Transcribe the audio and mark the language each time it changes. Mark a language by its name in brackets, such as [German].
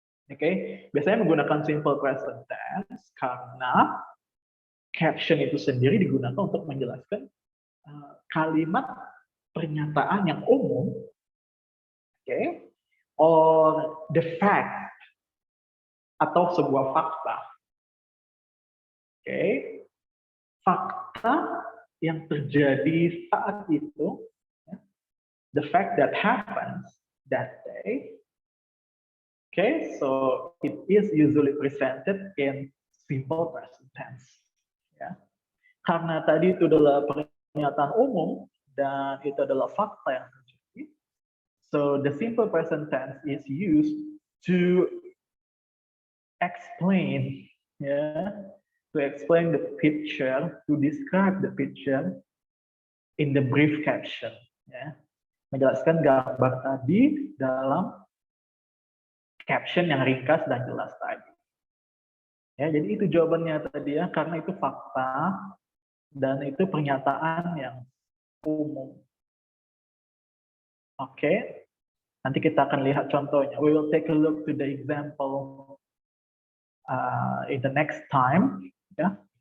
[Indonesian] Okay, biasanya menggunakan simple present tense karena caption itu sendiri digunakan untuk menjelaskan kalimat pernyataan yang umum, okay, [English] or the fact [Indonesian] atau sebuah fakta, okay, fakta yang terjadi saat itu, [English] the fact that happens that day. Okay, so it is usually presented in simple present tense. [Indonesian] Ya, karena tadi itu adalah pernyataan umum dan itu adalah fakta yang terjadi. [English] So the simple present tense is used to explain, ya, to explain the picture, to describe the picture in the brief caption. [Indonesian] Ya, menjelaskan gambar tadi dalam caption yang ringkas dan jelas tadi. Ya, jadi itu jawabannya tadi, ya, karena itu fakta dan itu pernyataan yang umum. Oke, nanti kita akan lihat contohnya. [English] We will take a look to the example in the next time. Ya.